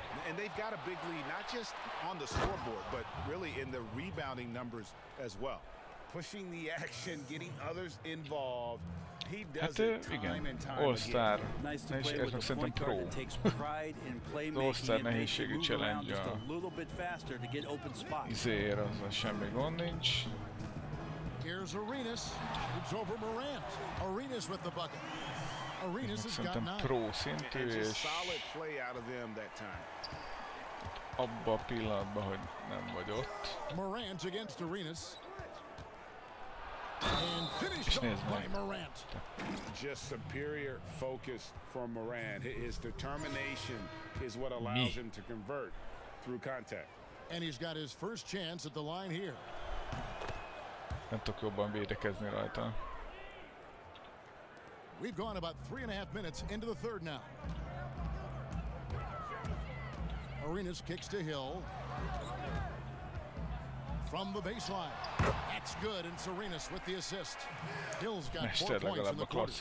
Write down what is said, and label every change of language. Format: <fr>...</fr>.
<en>And they've got a big lead, not just on the scoreboard, but really in the rebounding numbers as well. Pushing the action, getting others involved. He does it time and time All-Star. Nice to play with a point guard that takes pride in playmaking and makes you move around just a little bit faster to get open spots.</en> <hu>Izér, azzal semmi gond nincs.</hu> <en>Here's Arenas. It's over Morant. Arenas with the bucket. Arenas has got</en> <hu>Szerintem</hu> <en>9.</en> <hu>pro szintű, és</hu> <en>Solid play out of them that time.</en> <hu>abban a pillanatban, hogy nem vagy ott.</hu> <en>Morant against Arenas. And finished off by Morant. Just superior focus from Morant. His determination is what allows him to convert through contact. And he's got his first chance at the line here.</en> <hu>Nem tudok jobban védekezni rajta.</hu> <en>We've gone about 3.5 minutes into the third now. Arenas kicks to Hill. From the baseline. That's good, and Arenas with the assist. Hill's got 4 points in the quarter.</en>